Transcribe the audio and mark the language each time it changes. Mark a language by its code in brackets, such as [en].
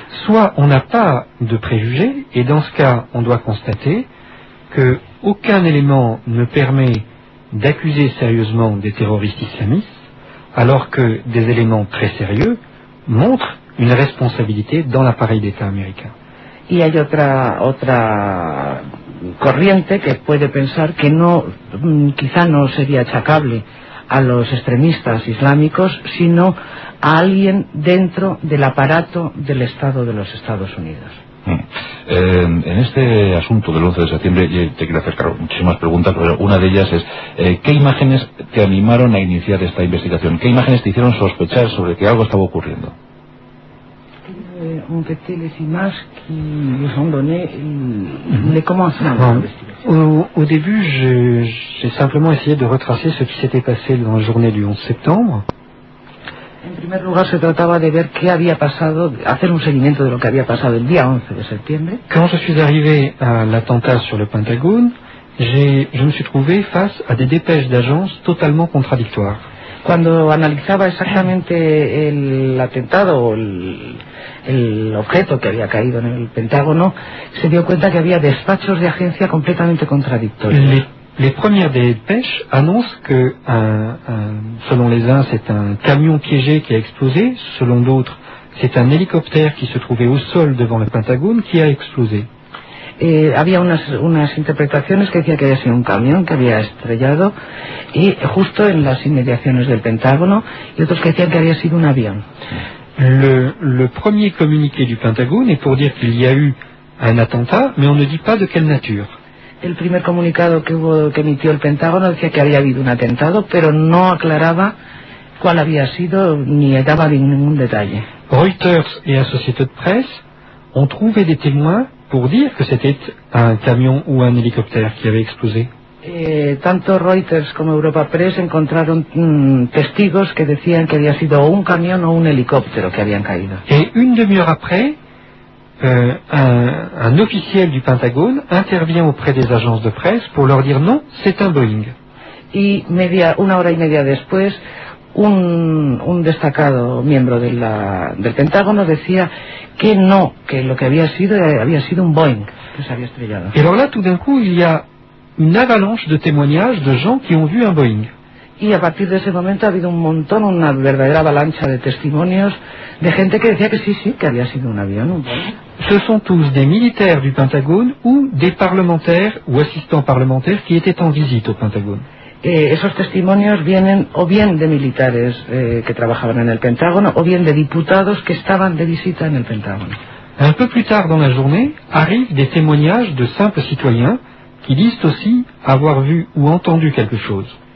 [fr] Soit on n'a pas de préjugés et dans ce cas on doit constater que aucun élément ne permet d'accuser sérieusement des terroristes islamistes alors que des éléments très sérieux montre une responsabilité dans l'appareil d'État américain. [es] Y hay otra corriente que puede pensar que no, quizá no sería achacable a los extremistas islámicos, sino a alguien dentro del aparato del Estado de los Estados Unidos. En este asunto del 11 de septiembre, te quiero hacer, claro, muchísimas preguntas, pero una de ellas es, ¿qué imágenes te animaron a iniciar esta investigación? ¿Qué imágenes te hicieron sospechar sobre que algo estaba ocurriendo? [fr] Un que les images qui nous ont donné, mais comment ça Au début, j'ai simplement essayé de retracer ce qui s'était passé dans la journée du 11 septembre. [es] En primer lugar, se trataba de ver qué había pasado, hacer un seguimiento de lo que había pasado el día 11 de septiembre. [fr] Quand je suis arrivé à l'attentat sur le Pentagone, je me suis trouvé face à des dépêches d'agence totalement contradictoires. [es] Cuando analizaba exactamente el atentado o el objeto que había caído en el Pentágono, se dio cuenta que había despachos de agencia completamente contradictorios. [fr] Les premières dépêches annoncent que, selon les uns, c'est un camion piégé qui a explosé, selon d'autres, c'est un hélicoptère qui se trouvait au sol devant le Pentagone qui a explosé. [es] Había unas interpretaciones que decía que había sido un camión que había estrellado y justo en las inmediaciones del Pentágono, y otros que decían que había sido un avión. [fr] Le premier communiqué du Pentagone est pour dire qu'il y a eu un attentat, mais on ne dit pas de quelle nature. [es] El primer comunicado que emitió el Pentágono decía que había habido un atentado, pero no aclaraba cuál había sido ni daba ningún detalle. [fr] Reuters y Associated Press ont trouvé des témoins pour dire que c'était un camion ou un hélicoptère qui avait explosé. [es] Tanto Reuters como Europa Press encontraron testigos que decían que había sido un camión o un helicóptero que habían caído. [fr] Et une demi-heure après, un officiel du Pentagone intervient auprès des agences de presse pour leur dire non, c'est un Boeing. [es] Y una hora y media después, un destacado miembro del Pentágono decía que no, que lo que había sido un Boeing que se había estrellado. [fr] Et alors là, tout d'un coup, il y a une avalanche de témoignages de gens qui ont vu un Boeing. [es] Y a partir de ese momento ha habido un montón, una verdadera avalancha de testimonios de gente que decía que sí, sí, que había sido un avión. [fr] Ce sont tous des militaires du Pentagone ou des parlementaires ou assistants parlementaires qui étaient en visite au Pentagone. [es] Esos testimonios vienen o bien de militares que trabajaban en el Pentágono o bien de diputados que estaban de visita en el Pentágono. [fr] Un peu plus tard dans la journée, arrivent des témoignages de simples citoyens qui disent aussi avoir vu ou entendu quelque chose.